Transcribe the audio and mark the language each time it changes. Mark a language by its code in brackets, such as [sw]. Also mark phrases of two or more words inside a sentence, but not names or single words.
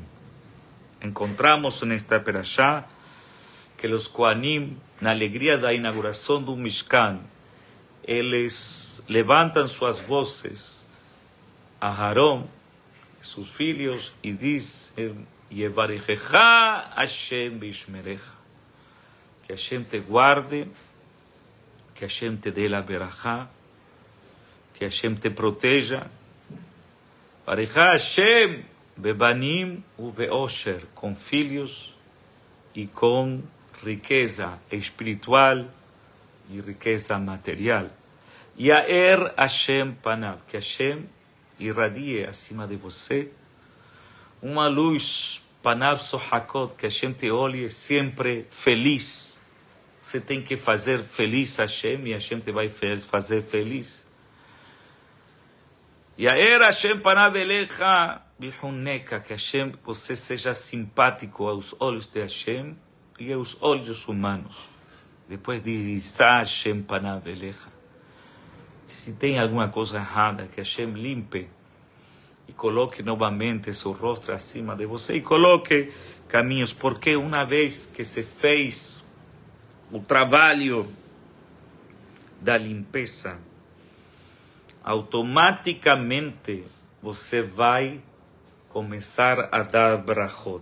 [pt] Encontramos nesta perashá que os Kohanim, na alegria da inauguração do Mishkan, eles levantam suas vozes a Harón, seus filhos, e dizem: [he] יברכך השם וישמרך. [pt] Que Hashem te guarde, que Hashem te dê a berachá, que Hashem te proteja. [he] יברכך השם בבנים ובעושר, [pt] com filhos e com riqueza espiritual e riqueza material. [he] יאר השם פניו, [pt] que Hashem irradie acima de você uma luz, [he] פניו שוחקות, [pt] que Hashem te olhe sempre feliz. Você tem que fazer feliz Hashem e Hashem te vai fazer feliz. [he] יאר השם פניו אליך ויחנך, [pt] que Hashem, você seja simpático aos olhos de Hashem e aos olhos humanos. Depois diz [he] השם פניו אליך. [pt] Se tem alguma coisa errada, que Hashem limpe e coloque novamente seu rosto acima de você e coloque caminhos, porque uma vez que se fez o trabalho da limpeza, automaticamente você vai começar a dar brachot.